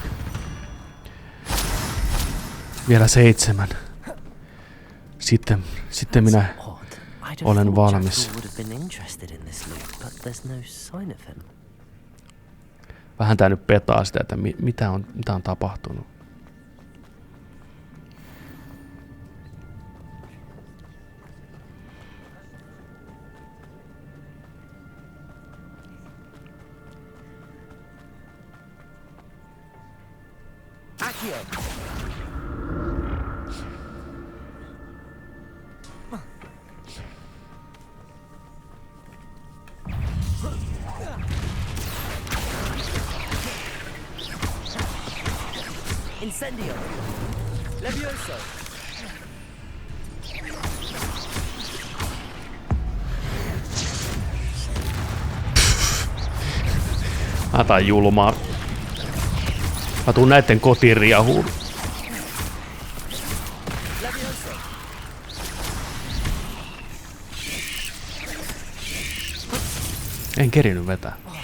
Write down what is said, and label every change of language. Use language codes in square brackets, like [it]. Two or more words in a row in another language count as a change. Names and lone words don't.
[fi] Vielä 7. Sitten minä olen valmis. Vähän tää nyt petaa sitä, että mitä on tapahtunut. Accio. Incendio. Levioso. Tää on julmaa. Mä tuun näitten kotiin riahuun. En kerinyt vetää.